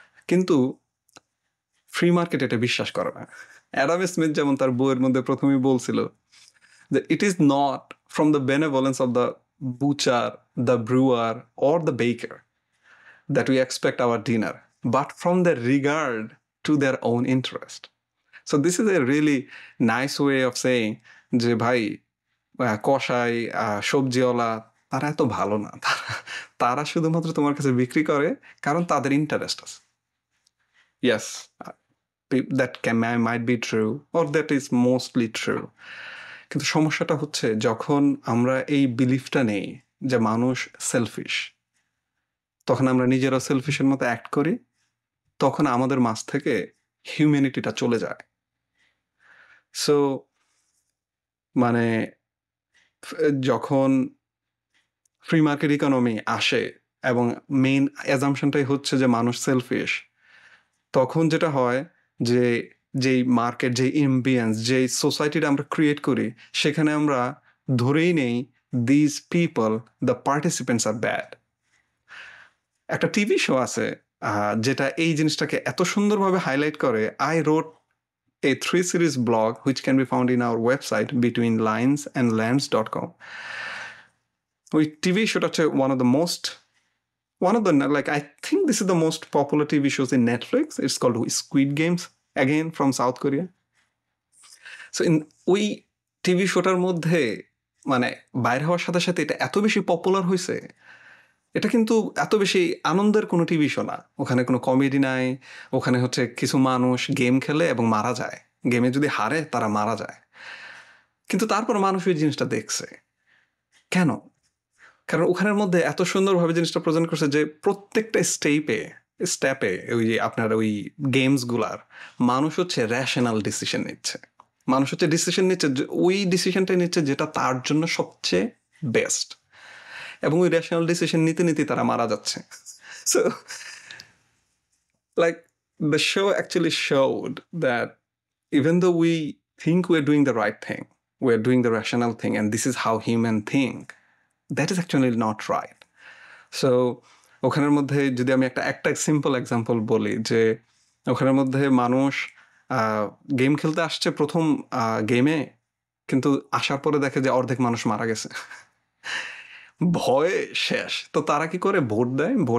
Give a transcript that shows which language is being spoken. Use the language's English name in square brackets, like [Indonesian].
[Bangla] কিন্তু free market এটা বিশ্বাস করে না। অ্যাডাম স্মিথ যেমন তার বইয়ের মধ্যে প্রথমেই বলছিল যে [English] it is not from the benevolence of the butcher, the brewer or the baker that we expect our dinner, but from their regard to their own interest. So this is a really nice way of saying [Bangla] যে ভাই কসাই, সবজিওয়ালা তারা এত ভালো না। তারা শুধুমাত্র তোমার কাছে বিক্রি করে কারণ তাদের ইন্টারেস্ট আছে। [English] Yes, that might be true or that is mostly true. [Bangla] কিন্তু সমস্যাটা হচ্ছে যখন আমরা এই বিলিফটা নেই যে মানুষ সেলফিশ, তখন আমরা নিজেরা সেলফিশের মতো অ্যাক্ট করি, তখন আমাদের মাঝ থেকে হিউম্যানিটিটা চলে যায়। সো মানে যখন ফ্রি মার্কেট ইকোনমি আসে এবং মেইন অ্যাজাম্পশনটাই হচ্ছে যে মানুষ সেলফিশ, তখন যেটা হয় যে যেই মার্কেট, যেই এম্বিয়েন্স, যেই সোসাইটিটা আমরা ক্রিয়েট করি, সেখানে আমরা ধরেই নেই [English] This people, the participants are bad. [Bangla] একটা টিভি শো আছে যেটা এই জিনিসটাকে এত সুন্দরভাবে হাইলাইট করে। [English] I wrote a 3-series blog which can be found in our website betweenlinesandlands.com. [Bangla] ওই টিভি শোটা হচ্ছে [English] one of the like I think this is the most popular TV shows in Netflix. It's called Squid Games, again from South Korea. [Bangla] So in ওই TV শোটার মধ্যে মানে বাইরে হওয়ার সাথে সাথে এটা এত বেশি পপুলার হয়েছে, এটা কিন্তু এত বেশি আনন্দের কোনো টিভি শো না। ওখানে কোনো কমেডি নাই, ওখানে হচ্ছে কিছু মানুষ গেম খেলে এবং মারা যায়, গেমে যদি হারে তারা মারা যায়, কিন্তু তারপর মানুষ ওই জিনিসটা দেখছে কেন? কারণ ওখানের মধ্যে এত সুন্দরভাবে জিনিসটা প্রেজেন্ট করছে যে প্রত্যেকটা স্টেপে ওই যে আপনার ওই গেমসগুলার মানুষ হচ্ছে র্যাশনাল ডিসিশন নিচ্ছে। মানুষ হচ্ছে ডিসিশন নিচ্ছে, ওই ডিসিশনটাই নিচ্ছে যেটা তার জন্য সবচেয়ে বেস্ট, এবং ওই র্যাশনাল ডিসিশন নিতে নিতে তারা মারা যাচ্ছে। [English] So like the show actually showed that even though we think we're doing the right thing, we're doing the rational thing, and this is how human think, that is actually not right. [Bangla] So ওখানের মধ্যে যদি আমি একটা simple example বলি, যে ওখানের মধ্যে মানুষ গেম খেলতে আসছে প্রথম গেমে, কিন্তু আসার পরে দেখে যে অর্ধেক মানুষ মারা গেছে, ভয়ে শেষ। তো তারা কি করে? ভোট দেয়।